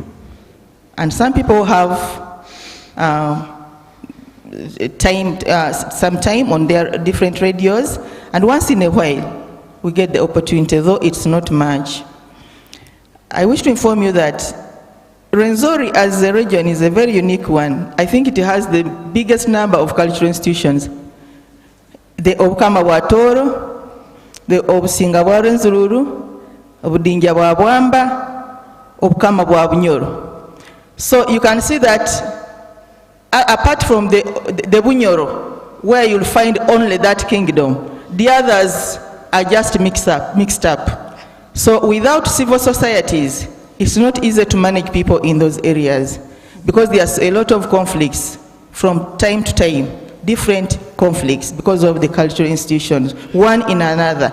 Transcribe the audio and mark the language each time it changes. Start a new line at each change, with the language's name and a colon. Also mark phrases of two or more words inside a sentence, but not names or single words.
English: And some people have some time on their different radios. And once in a while, we get the opportunity, though it's not much. I wish to inform you that Rwenzori as a region is a very unique one. I think it has the biggest number of cultural institutions. The Obukama bwa Toro, the Obusinga bwa Rwenzururu, Obudinja bwa Bwamba, Obukama bwa Bunyoro. So you can see that apart from the Bunyoro, where you'll find only that kingdom, the others are just mixed up. So without civil societies, it's not easy to manage people in those areas because there's a lot of conflicts from time to time, different conflicts because of the cultural institutions, one in another.